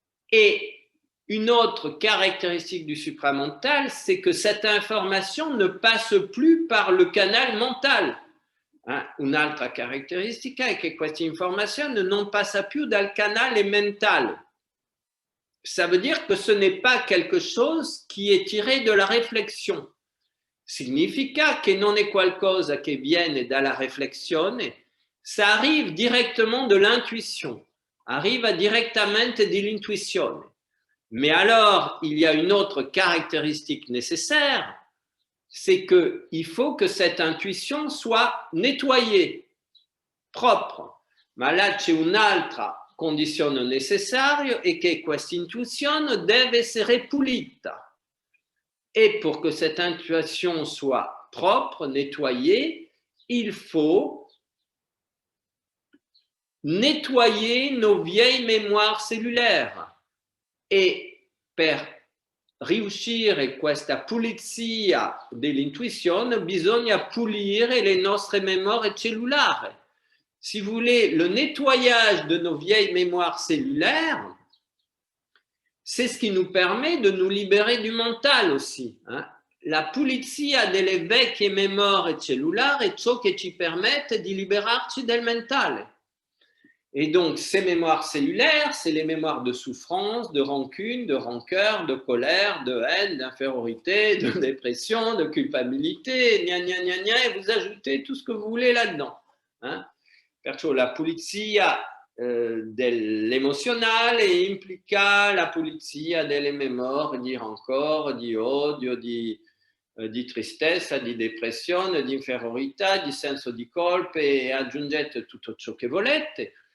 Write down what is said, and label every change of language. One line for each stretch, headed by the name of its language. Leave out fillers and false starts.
French: Et une autre caractéristique du supramental, c'est que cette information ne passe plus par le canal mental.
Italian: Un'altra caratteristica è che questa informazione non passa più dal canale mentale.
French: Ça veut dire que ce n'est pas quelque chose qui est tiré de la réflexion.
Italian: Significa che non è qualcosa che viene dalla riflessione,
French: ça arrive directement de l'intuition,
Italian: arriva direttamente dall'intuizione.
French: Mais alors, il y a une autre caractéristique nécessaire, c'est qu'il faut que cette intuition soit nettoyée, propre.
Italian: Ma là c'è un'altra condizione necessaria e che questa intuizione deve essere pulita.
French: Et pour que cette intuition soit propre, nettoyée, il faut nettoyer nos vieilles mémoires cellulaires.
Italian: E per riuscire questa pulizia dell'intuizione bisogna pulire le nostre memorie cellulari.
French: Si vous voulez, le nettoyage de nos vieilles mémoires cellulaires, c'est ce qui nous permet de nous libérer du mental aussi.
Italian: La pulizia delle vecchie memorie cellulari è ciò che ci permette di liberarci del mentale.
French: Et donc, ces mémoires cellulaires, c'est les mémoires de souffrance, de rancune, de rancœur, de colère, de haine, d'infériorité, de dépression, de culpabilité, gna gna gna gna, et vous ajoutez tout ce que vous voulez là-dedans.
Italian: Perciò la pulizia dell'emozionale implica la pulizia delle memorie di rancore, di odio, di tristezza, di depressione, di inferiorità, di senso di colpa e aggiungete tutto ciò che volete.